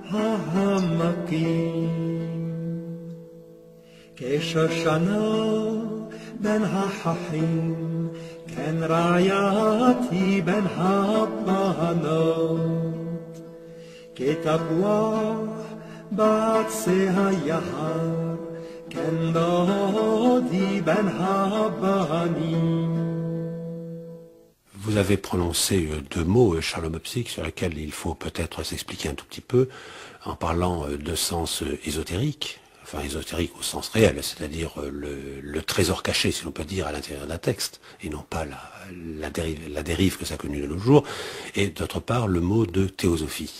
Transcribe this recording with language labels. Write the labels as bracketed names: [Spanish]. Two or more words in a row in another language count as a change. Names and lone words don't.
[Hebrew] העמקים כשושנה בין החכים כן רעייתי בין הבנות כתפוח בעצי היער כן דודי בין הבנים. [French] Vous avez prononcé deux mots, charlomopsique, sur lesquels il faut peut-être s'expliquer un tout petit peu, en parlant de sens ésotérique, enfin ésotérique au sens réel, c'est-à-dire le trésor caché, si l'on peut dire, à l'intérieur d'un texte, et non pas la dérive que ça a connue de nos jours, et d'autre part le mot de théosophie.